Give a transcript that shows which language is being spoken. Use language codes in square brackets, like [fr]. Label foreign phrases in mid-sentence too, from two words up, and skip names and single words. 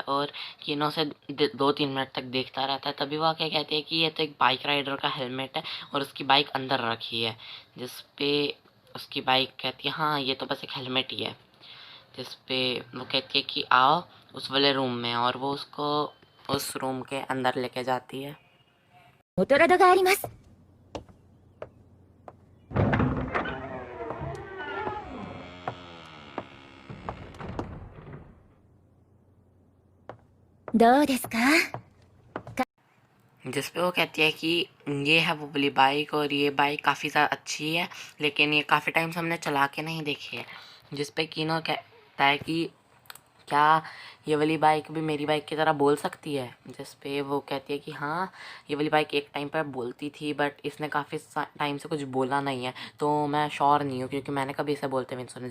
[hi] और कीनो से 2-3 मिनट तक देखता रहता है। तभी वो क्या कहते हैं कि ये तो एक [en] bike rider [hi] का हेलमेट है और उसकी बाइक अंदर रखी है। जिस पे उसकी बाइक कहती है हाँ ये तो बस एक हेलमेट ही है। जिस पे वो कहती है कि आओ उस वाले रूम में, और वो उसको उस रूम के अंदर लेके जाती है। [ja] オトラドがあります。どうですか [hi] जिस पे वो कहती है कि ये है वो वाली बाइक और ये बाइक काफ़ी ज़्यादा अच्छी है, लेकिन ये काफ़ी टाइम से हमने चला के नहीं देखी है। जिस पे कीनो कहता है कि क्या ये वाली बाइक भी मेरी बाइक की तरह बोल सकती है। जिस पे वो कहती है कि हाँ ये वाली बाइक एक टाइम पर बोलती थी बट इसने काफ़ी टाइम से कुछ बोला नहीं है, तो मैं श्योर नहीं हूँ क्योंकि मैंने कभी इसे बोलते हुए नहीं सुना।